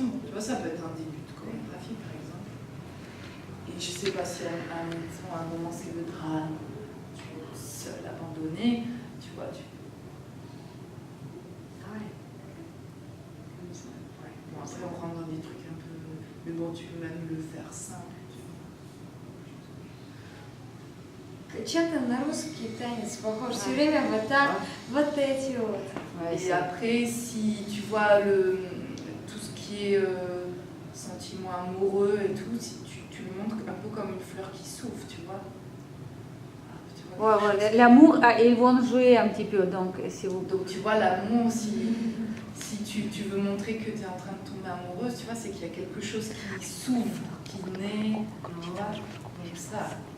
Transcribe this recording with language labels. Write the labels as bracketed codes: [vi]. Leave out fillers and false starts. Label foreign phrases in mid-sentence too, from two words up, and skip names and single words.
[fr] Tu vois, ça peut être un début de chorégraphie par exemple. Et je sais pas si à un moment c'est le drame, tu es seul, abandonné, tu vois, Ah ouais. Comme ça. ouais. Bon, après on rentre dans des trucs un peu, mais bon, tu peux même le faire simple. [ru] Чем-то на русский танец похож. Все время вот так, вот эти вот. [fr] Et après, si tu vois tout ce qui est sentiment amoureux et tout, si tu le montres un peu comme une fleur qui s'ouvre, tu vois. Ouais, ouais, l'amour, ils vont jouer un petit peu, donc si vous... Donc tu vois, l'amour, si tu veux montrer que tu es en train de tomber amoureuse, tu vois, c'est qu'il y a quelque chose qui s'ouvre, qui naît, tu vois, comme ça.